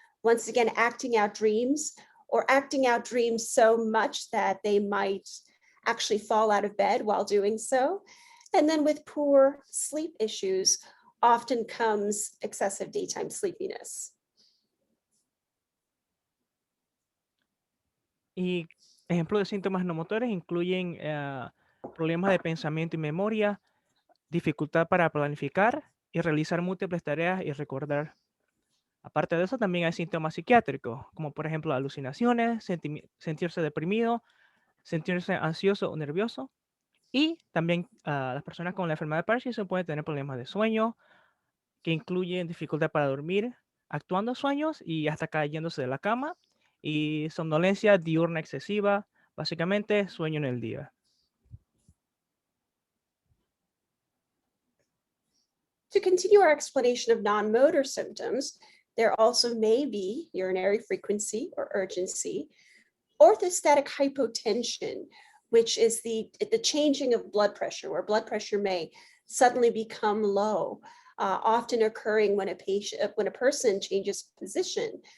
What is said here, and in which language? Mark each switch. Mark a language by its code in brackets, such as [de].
[en] Once again, acting out dreams or acting out dreams so much that they might actually fall out of bed while doing so. And then with poor sleep issues, often comes excessive daytime sleepiness. [es] Y ejemplos de síntomas no motores incluyen problemas de pensamiento y memoria, dificultad para planificar y realizar múltiples tareas y recordar. Aparte de eso, también hay síntomas psiquiátricos, como por ejemplo alucinaciones, sentirse deprimido, sentirse ansioso o nervioso. Y también las personas con la enfermedad de Parkinson pueden tener problemas de sueño, que incluyen dificultad para dormir, actuando sueños y hasta cayéndose de la cama, y somnolencia diurna excesiva, básicamente sueño en el día. [en] To continue our explanation of non-motor symptoms, there also may be urinary frequency or urgency, orthostatic hypotension, which is the changing of blood pressure, where blood pressure may suddenly become low, often occurring when a person changes position.